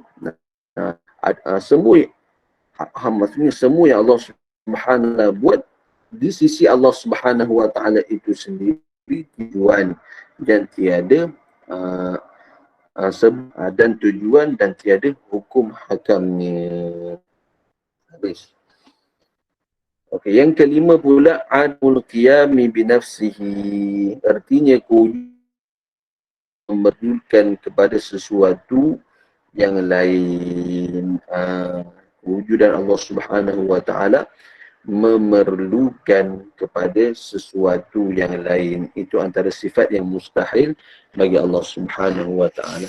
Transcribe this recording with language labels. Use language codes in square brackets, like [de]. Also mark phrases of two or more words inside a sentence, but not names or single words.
[ms] Semua maksudnya semua yang [ar] الله سبحانه وتعالى [ms] buat di sisi [ar] الله سبحانه وتعالى [ms] itu sendiri tujuan dan tiada dan tujuan dan tiada hukum hakamnya. Habis. Okey, yang kelima pula [ar] عدم القيام بنفسه, [ms] artinya memerlukan kepada sesuatu yang lain. Wujudan [ar] الله سبحانه وتعالى [ms] memerlukan kepada sesuatu yang lain. Itu antara sifat yang mustahil bagi [ar] الله سبحانه وتعالى.